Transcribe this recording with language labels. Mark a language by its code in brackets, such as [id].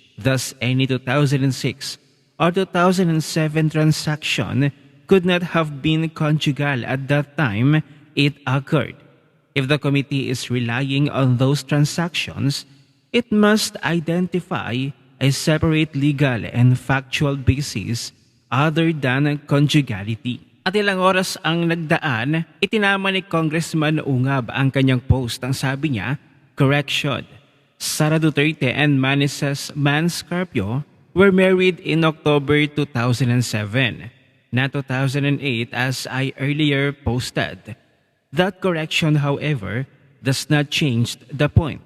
[en] Thus, any 2006 or 2007 transaction could not have been conjugal at that time it occurred. If the committee is relying on those transactions, it must identify a separate legal and factual basis other than conjugality. [tl] At ilang oras ang nagdaan, itinama ni Congressman Ungab ang kanyang post. Ang sabi niya, [en] correction, Sara Duterte and Maneses Mans Carpio were married in October 2007, not 2008 as I earlier posted. That correction, however, does not change the point.